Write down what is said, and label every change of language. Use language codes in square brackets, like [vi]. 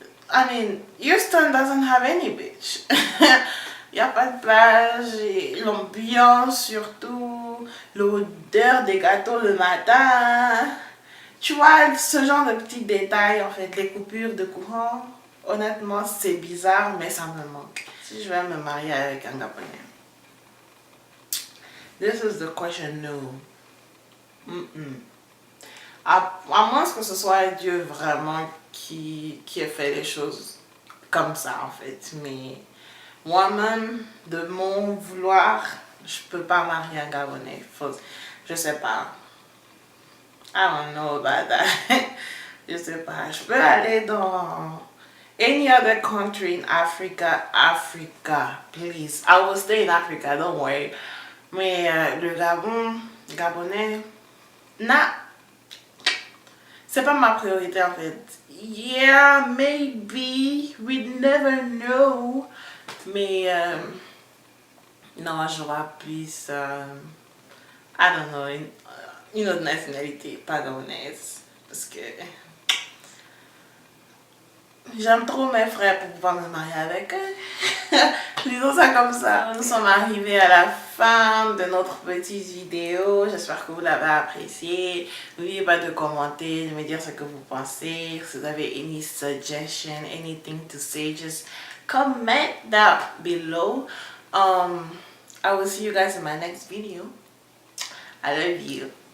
[en] I mean, Houston doesn't have any beach. [fr] Il n'y a pas de plage, l'ambiance surtout, l'odeur des gâteaux le matin. Tu vois, ce genre de petits détails, en fait, les coupures de courant, honnêtement, c'est bizarre, mais ça me manque. Si je vais me marier avec un Gabonais. [en] This is the question, no. [fr] À moins que ce soit Dieu vraiment qui a fait les choses comme ça en fait. Mais moi-même, de mon vouloir, je peux pas marier un Gabonais. Je sais pas. [en] I don't know about that. [fr] Je sais pas. Je peux aller dans [en] any other country in Africa. Africa, please. I will stay in Africa, don't worry. [fr] Mais le Gabonais, c'est pas ma priorité en fait. [en] Yeah, maybe, we never know. [fr] Mais non, j'aurais plus, [en] I don't know, [fr] une autre nationalité, pas gabonaise. Parce que j'aime trop mes frères pour pouvoir me marier avec eux. Disons ça comme ça. Nous sommes arrivés à la fin de notre petite vidéo. J'espère que vous l'avez apprécié. N'oubliez pas de commenter, de me dire ce que vous pensez. Si vous avez [en] any suggestion, anything to say, just comment that below. I will see you guys in my next video. I love you.